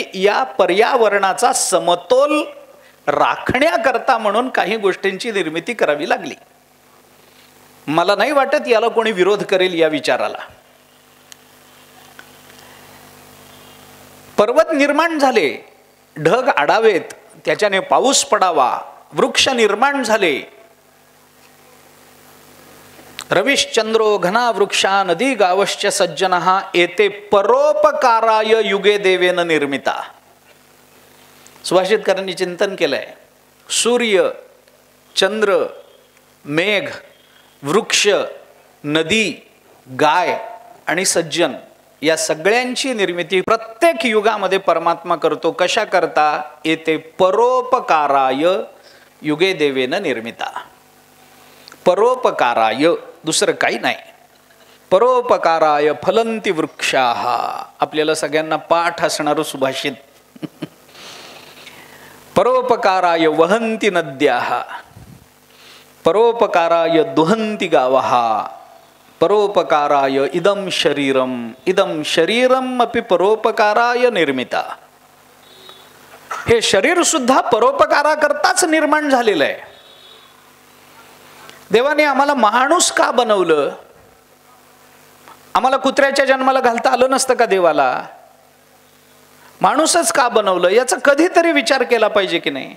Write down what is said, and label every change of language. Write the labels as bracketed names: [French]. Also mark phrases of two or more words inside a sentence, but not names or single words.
[Marathi] या पर्यावरणाचा समतोल राखण्याकरता म्हणून काही गोष्टींची निर्मिती करावी लागली. मला नाही वाटत याला कोणी विरोध करेल या विचाराला. पर्वत निर्माण झाले, ढग आडावेत, त्याच्याने पाऊस पडावा, वृक्ष निर्माण झाले. [Sanskrit] रविश्चंद्रो घना वृक्षा नदी गावश्च सज्जनः एते परोपकाराय युगे देवेन निर्मिता. [Marathi] सुभाषितकारांनी चिंतन केलंय. सूर्य, चंद्र, मेघ, वृक्ष, नदी, गाय आणि सज्जन या सगळ्यांची निर्मिती प्रत्येक युगामध्ये परमात्मा करतो. कशा करता? [Sanskrit] येते परोपकाराय युगे देवेन निर्मिता. [Marathi] परोपकाराय, दुसरं काही नाही. [Sanskrit] परोपकाराय फलंती वृक्षाः. [Marathi] आपल्याला सगळ्यांना पाठ असणारं सुभाषित. [Sanskrit] परोपकाराय वहंती नद्याः, परोपकाराय दुहंती गावः, परोपकाराय इदं शरीरम अपि परोपकाराय निर्मिता. [Marathi] हे शरीर सुद्धा परोपकाराकरताच निर्माण झालेलं आहे. देवाने आम्हाला माणूस का बनवलं? आम्हाला कुत्र्याच्या जन्माला घालता आलं नसतं का देवाला? माणूसच का बनवलं याचा कधीतरी विचार केला पाहिजे की नाही?